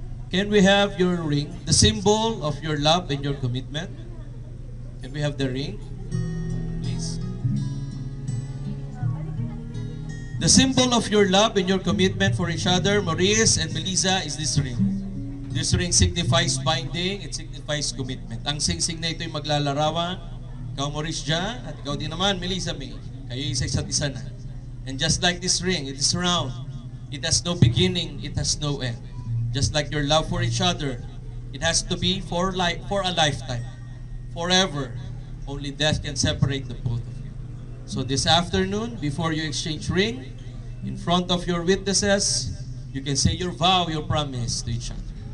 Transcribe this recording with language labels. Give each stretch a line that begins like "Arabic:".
English: Can we have your ring, the symbol of your love and your commitment? Can we have the ring? Please. The symbol of your love and your commitment for each other, Maurice and Melissa, is this ring. This ring signifies binding, it signifies commitment.
Filipino: Ang sing-sing na ito ay maglalarawan. Ikaw, Maurice John, at ikaw din naman, Melissa May. Kayo isa isa't isa na.
English: And just like this ring, it is round. It has no beginning, it has no end. Just like your love for each other, it has to be for a lifetime, forever. Only death can separate the both of you. So this afternoon, before you exchange ring, in front of your witnesses, you can say your vow, your promise to each other.